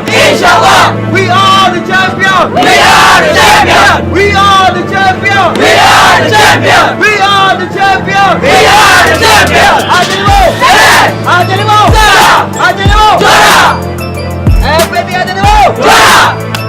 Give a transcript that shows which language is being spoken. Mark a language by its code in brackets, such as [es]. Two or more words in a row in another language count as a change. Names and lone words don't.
[en] Inshallah. We are the champion. We are the champion. We are the champion. We are the champion. We are the champion. We are the champion. [id] Aceh Timur. Aceh Timur. Aceh Timur. Juara. FPT Aceh Timur. Juara.